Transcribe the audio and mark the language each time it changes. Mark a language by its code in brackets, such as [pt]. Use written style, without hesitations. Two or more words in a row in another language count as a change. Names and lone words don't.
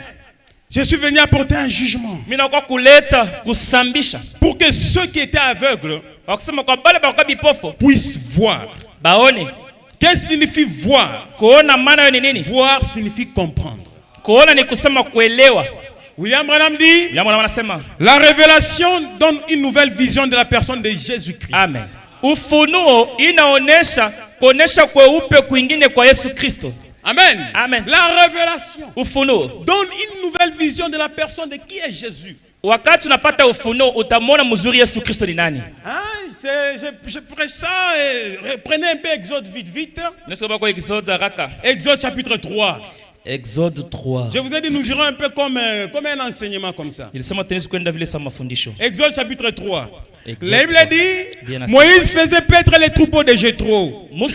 [fr] Je suis venu apporter un jugement pour que ceux qui étaient aveugles puissent voir. Qu'est-ce que signifie voir? Voir signifie comprendre. William Branham dit, la révélation donne une nouvelle vision de la personne de Jésus-Christ. Amen. [sw] Ufunuo inaonesha kuonesha kweupe kwingine kwa Yesu Kristo. [fr] Amen. Amen. La révélation ufunuo donne une nouvelle vision de la personne de qui est Jésus. [sw] Wakati unapata ufunuo utamwona mzuri Yesu Kristo ni nani. [fr] Je prêche ça et reprenez un peu Exode vite. Exode chapitre 3. Exode 3. Je vous ai dit nous irons un peu comme un enseignement comme ça. Exode chapitre 3. La Bible dit, Moïse faisait paître les troupeaux de Jéthro.